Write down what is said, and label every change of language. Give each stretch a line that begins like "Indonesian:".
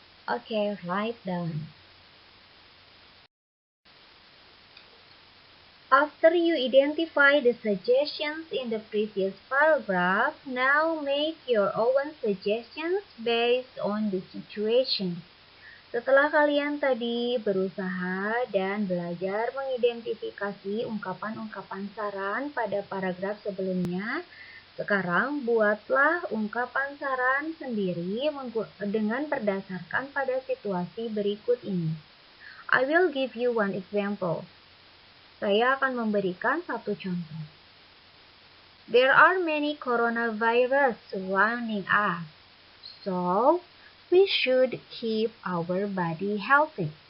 English: Okay, write down. After you identify the suggestions in the previous paragraph, now make your own suggestions based on the situation.
Indonesian: Setelah kalian tadi berusaha dan belajar mengidentifikasi ungkapan-ungkapan saran pada paragraf sebelumnya, sekarang buatlah ungkapan saran sendiri dengan berdasarkan pada situasi berikut ini.
English: I will give you one example.
Indonesian: Saya akan memberikan satu contoh.
English: There are many coronavirus surrounding us, so we should keep our body healthy.